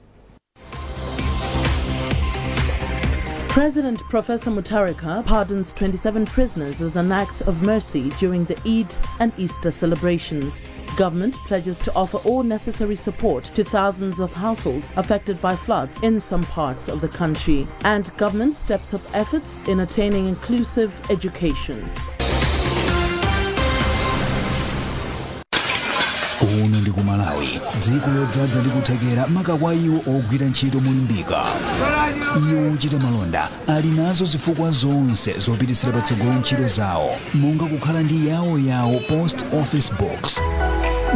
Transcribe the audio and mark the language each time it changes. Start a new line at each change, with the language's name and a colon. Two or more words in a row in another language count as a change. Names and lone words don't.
English: President Professor Mutharika pardons 27 prisoners as an act of mercy during the Eid and Easter celebrations. Government pledges to offer all necessary support to thousands of households affected by floods in some parts of the country. And government steps up efforts in attaining inclusive education.
Nyanja: Uno ndi Kumalawi, dziko lodzaza ndi kuthekera maka iwo ogwira ntchito molimbika. Iwo ochita malonda ali nazo zifukwa zonse zopititsira patsogolo ntchito zawo, monga kukhala ndi yawo
English: post office box.